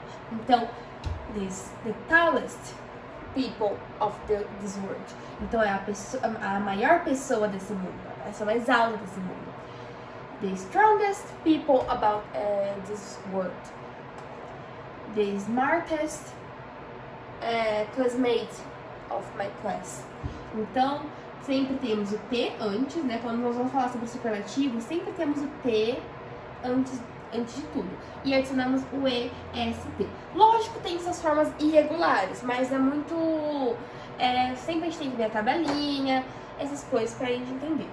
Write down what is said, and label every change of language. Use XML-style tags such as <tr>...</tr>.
<en>Então, the tallest people of this world.</en> <pt>Então, é a maior pessoa desse mundo, a pessoa mais alta desse mundo.</pt> <en>The strongest people about this world. The smartest classmate of my class.</en> <pt>Então, sempre temos o T antes, né? Quando nós vamos falar sobre o superlativo, sempre temos o T antes antes de tudo. E adicionamos o EST. Lógico, tem suas formas irregulares, mas é muito... sempre a gente tem que ver a tabelinha, essas coisas pra gente entender.</pt>